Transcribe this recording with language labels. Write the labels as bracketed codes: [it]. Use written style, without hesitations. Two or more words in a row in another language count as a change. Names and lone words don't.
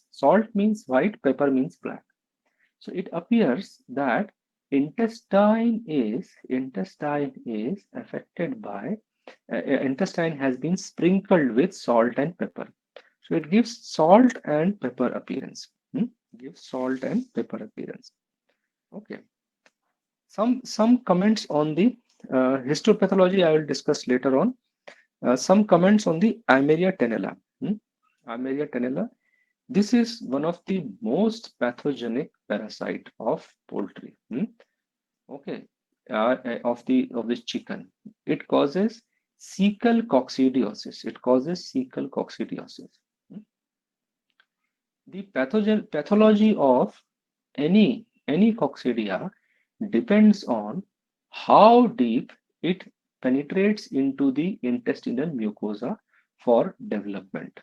[en] Salt means white, pepper means black. So it appears that intestine is affected by intestine has been sprinkled with salt and pepper. So it gives salt and pepper appearance. Gives salt and pepper appearance. Okay. Some comments on the histopathology I will discuss later on. Some comments on the Eimeria tenella. Eimeria tenella. This is one of the most pathogenic parasite of poultry. Okay, of this chicken. It causes cecal coccidiosis. The pathology of any coccidia depends on how deep it penetrates into the intestinal mucosa for development.